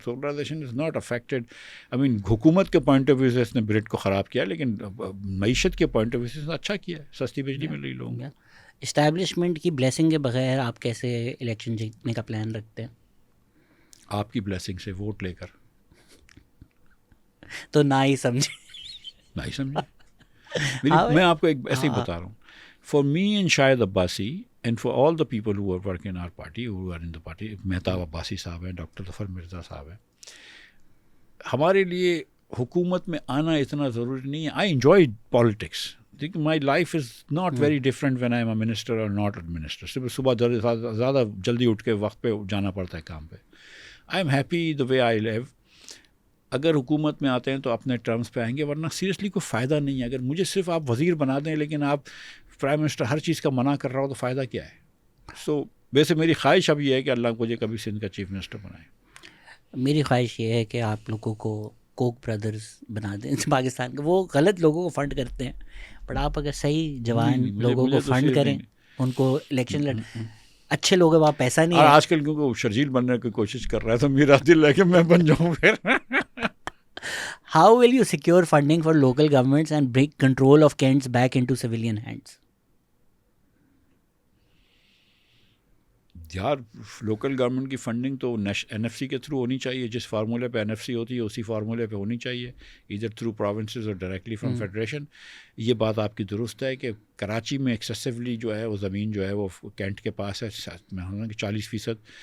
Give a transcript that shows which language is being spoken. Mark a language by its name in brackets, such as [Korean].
[English] solarization is not affected, I mean [Urdu] حکومت کے point of view سے اس نے گرڈ کو خراب کیا, لیکن معیشت کے پوائنٹ آف ویو سے اس نے اچھا کیا, سستی بجلی مل رہی لوگوں کو. اسٹیبلشمنٹ کی بلیسنگ کے بغیر آپ کیسے الیکشن جیتنے کا پلان رکھتے ہیں؟ آپ کی بلیسنگ سے, ووٹ لے کر. تو نہ ہی سمجھے, نہیں سمجھے. میں آپ کو ایک ایسے ہی بتا رہا ہوں. [English] For me and Shahid Abbasi and for all the people who are working in our party, who are in the party, [Urdu] Mahtab Abbasi صاحب ہیں, ڈاکٹر ظفر مرزا صاحب ہیں, ہمارے لیے حکومت میں آنا اتنا ضروری نہیں ہے. [English] I enjoy politics. My life is not very different when I am a minister or not a minister. [Urdu] صبح زیادہ جلدی اٹھ کے وقت پہ جانا پڑتا ہے کام پہ. [English] I am happy the way I live. [Urdu] اگر حکومت میں آتے ہیں تو اپنے ٹرمز پہ آئیں گے, ورنہ سیریسلی کوئی فائدہ نہیں ہے. اگر مجھے صرف آپ وزیر بنا دیں لیکن آپ پرائم منسٹر ہر چیز کا منع کر رہا ہو تو فائدہ کیا ہے. سو ویسے میری خواہش اب یہ ہے کہ اللہ مجھے کبھی سندھ کا چیف منسٹر بنائے. میری خواہش یہ ہے کہ آپ لوگوں کو کوک بردرز بنا دیں پاکستان کے. وہ غلط لوگوں کو فنڈ کرتے ہیں, بٹ آپ اگر صحیح جوان لوگوں کو فنڈ کریں, ان کو الیکشن لڑ, اچھے لوگ ہیں, وہاں پیسہ نہیں ہے. آج کل کیونکہ وہ شرجیل بننے کی کوشش کر رہا ہے تو میرا دل ہے کہ میں بن جاؤں پھر. [English] How will you secure funding for local governments and bring control of Kents back into civilian hands? [Urdu] یار لوکل گورنمنٹ کی فنڈنگ تو این ایف سی کے تھرو ہونی چاہیے. جس فارمولے پہ این ایف سی ہوتی ہے اسی فارمولے پہ ہونی چاہیے, ادھر تھرو پروونسز اور ڈائریکٹلی فرام فیڈریشن. یہ بات آپ کی درست ہے کہ کراچی میں ایکسیسولی جو ہے وہ زمین جو ہے وہ کینٹ کے پاس ہے, میں ہوں کہ 40%.